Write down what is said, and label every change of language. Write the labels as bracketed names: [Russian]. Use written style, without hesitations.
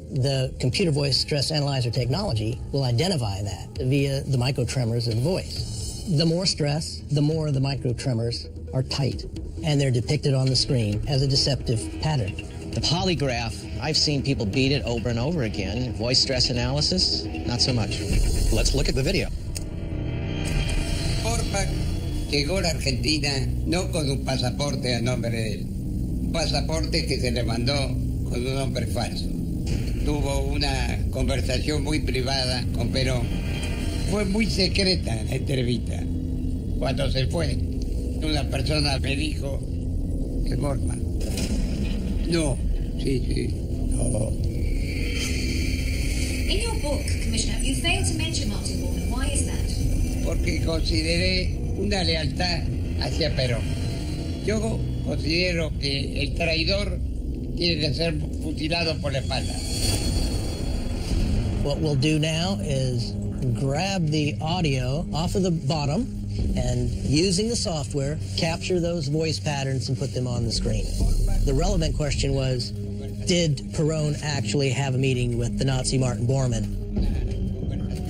[English] The computer voice stress analyzer technology will identify that via the microtremors of the voice. The more stress, the more the microtremors are tight, and they're depicted on the screen as a deceptive pattern. The polygraph, I've seen people beat it over and over again. Voice stress analysis, not so much. Let's look at the video. [Spanish] Porpa llegó a la Argentina no con un pasaporte a nombre de él, un pasaporte que se le mandó con un nombre falso. Tuvo una conversación muy privada con Perón. Fue muy secreta la entrevista. Cuando se fue, una persona me dijo, ¿es Bormann? No, sí, no. [English] In your book, Commissioner, you failed to mention Martin Bormann. Why is that? [Spanish] Porque consideré una lealtad hacia Perón. Yo considero que el traidor tiene que ser fusilado por la espalda. [English] What we'll do now is grab the audio off of the bottom and, using the software, capture those voice patterns and put them on the screen. The relevant question was, did Perón actually have a meeting with the Nazi Martin Bormann?